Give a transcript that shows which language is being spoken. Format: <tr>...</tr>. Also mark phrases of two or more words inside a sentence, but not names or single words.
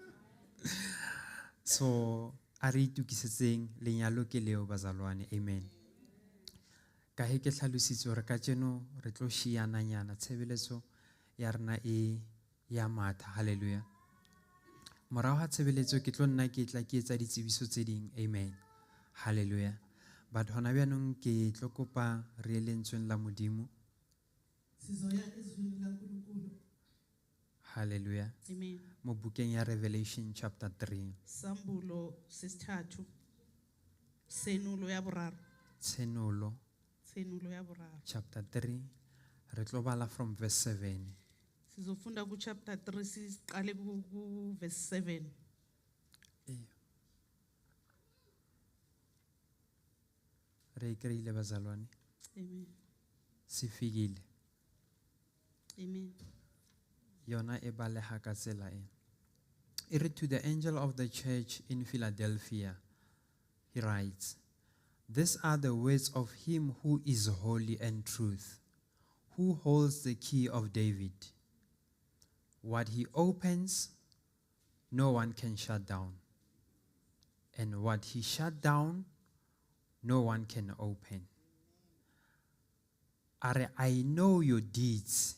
<st>so a re itukisetseng lenyalo ke leo bazalwane amen ka he ke tlhalositse gore ka tseno re tlo shiana nyana tshebeletso ya rena ya matha hallelujah morago ga tshebeletso ke tlo nna ke tla ke etsa ditsebiso tse ding amen hallelujah but hona bjanong ke tlo kopa re lentsweng la modimo</st> <zu>sizoya ezwini laNkulunkulu hallelujah amen</zu> <st>mo bukeng ya Revelation chapter 3</st> <zu>sambulo sesithathu</zu> <st>senulo ya boraro tsenolo chapter 3 re tlo bala</st> <en>from verse</en> <st>7</st> <zu>sizofunda ku chapter 3 siqale ku verse 7</zu> <st>re kreile bazalwane amen</st> <zu>sifikile amen</zu> <st>yona e baleha ka tsela e e re</st> <en>to the angel of the church in Philadelphia he writes these are the words of him who is holy and truth who holds the key of David what he opens no one can shut down and what he shut down no one can open I know your deeds.</en>